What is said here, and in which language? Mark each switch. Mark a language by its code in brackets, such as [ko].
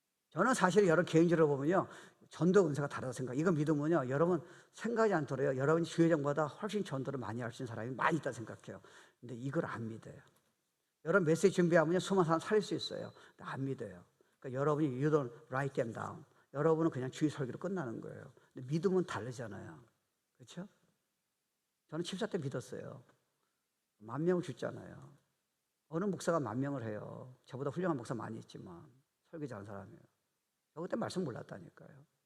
[ko] 저는 사실 여러분 개인적으로 보면요, 전도 은사가 다르다고 생각해요. 이거 믿으면요, 여러분 생각이 않더라도 여러분이 주회장보다 훨씬 전도를 많이 할 수 있는 사람이 많이 있다고 생각해요. 근데 이걸 안 믿어요. 여러분 메시지 준비하면요, 수많은 사람 살릴 수 있어요. 근데 안 믿어요. 그러니까 여러분이 [en] you don't write them down. [ko] 여러분은 그냥 주의 설교로 끝나는 거예요. 근데 믿음은 다르잖아요. 그렇죠? 저는 집사 때 믿었어요. 10,000명을 죽잖아요. 어느 목사가 10,000명을 해요. 저보다 훌륭한 목사 많이 있지만 설교 잘하는 사람이에요. 저 그때 말씀 몰랐다니까요.